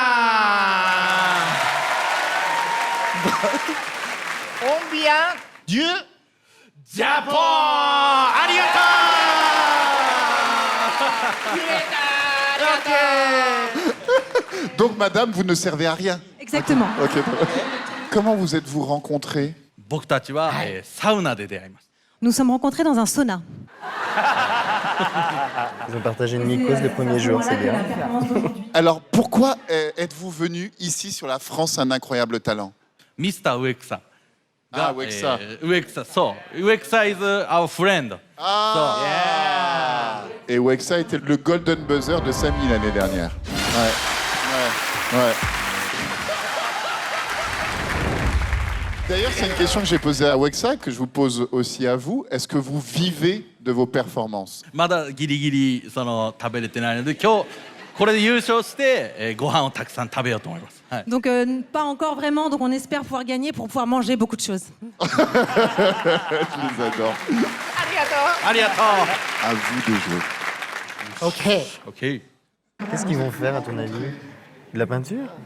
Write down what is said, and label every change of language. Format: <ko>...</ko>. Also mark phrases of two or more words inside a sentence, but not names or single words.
<fr>On vient du Japon. Arigato. Donc, madame, vous ne servez à rien. Exactement. Ok. Comment vous êtes-vous rencontrés?</fr> <ja>僕たちは、サウナで出会います。</ja> <fr>Nous sommes rencontrés dans un sauna. Ils ont partagé une mycose le premier jour, c'est bien. Alors, pourquoi êtes-vous venu ici sur la France, un incroyable talent?</fr> <ja>ミスター植草が、あ植草植草、そう植草</ja> <en>is our friend.</en> <fr>Ah Et Wexa était le golden buzzer de Samy l'année dernière. Ouais. D'ailleurs, c'est une question que j'ai posée à Wexa, que je vous pose aussi à vous. Est-ce que vous vivez de vos performances?</fr> <ja>まだギリギリ食べれてないので今日これで優勝して、ご飯をたくさん食べようと思います。はい。</ja> <fr>Donc pas encore vraiment, donc on espère pouvoir gagner pour pouvoir manger beaucoup de choses. Je les adore. Arigato.</fr> <ja>ありがと</ja> <fr>À vous de jouer. Ok. う。OK。 Qu'est-ce qu'ils vont faire, à ton avis? De la peinture?</fr>